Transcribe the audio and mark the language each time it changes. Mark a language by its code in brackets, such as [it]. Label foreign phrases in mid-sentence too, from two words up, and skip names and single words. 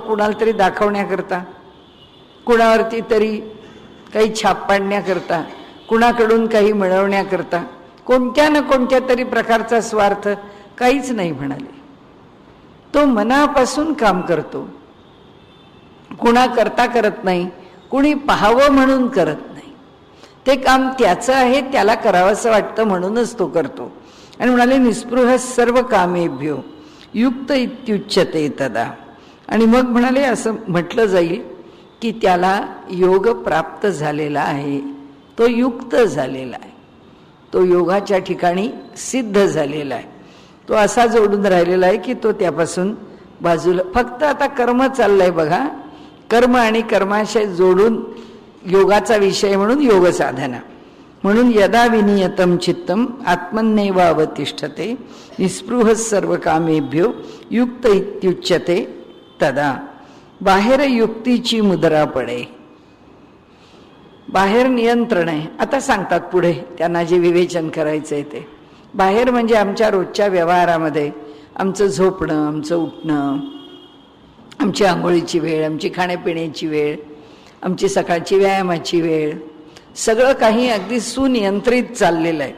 [mr] कुणाला तरी दाखवण्याकरता, कुणावरती तरी काही छाप पाडण्याकरता, कुणाकडून काही मिळवण्याकरता, कोणत्या ना कोणत्या तरी प्रकारचा स्वार्थ काहीच नाही. म्हणाले तो मनापासून काम करतो, कुणा करता करत नाही, कुणी पाहावं म्हणून करत नाही. ते काम त्याचं आहे, त्याला करावंसं वाटतं म्हणूनच तो करतो. आणि म्हणाले [sa] निस्पृह सर्व कामेभ्यो युक्त इत्युच्यते तदा. [mr] आणि मग म्हणाले असं म्हटलं जाईल की त्याला योग प्राप्त झालेला आहे, तो युक्त झालेला आहे, तो योगाच्या ठिकाणी सिद्ध झालेला आहे. तो असा जोडून राहिलेला आहे की तो त्यापासून बाजूला, फक्त आता कर्म चाललंय बघा, कर्म आणि कर्माशय जोडून योगाचा विषय म्हणून योग साधना. [sa] म्हणून यदा विनियतम चित्तम आत्मन्नेव अवतिष्ठते निस्पृह सर्व कामेभ्यो युक्त इत्युच्यते तदा. [mr] बाहेर युक्तीची मुद्रा पडे, बाहेर नियंत्रण आहे. आता सांगतात पुढे त्यांना जे विवेचन करायचंय ते. बाहेर म्हणजे आमच्या रोजच्या व्यवहारामध्ये आमचं झोपणं, आमचं उठणं, आमची आंघोळीची वेळ, आमची खाण्यापिण्याची वेळ, आमची सकाळची व्यायामाची वेळ, सगळं काही अगदी सुनियंत्रित चाललेलं आहे.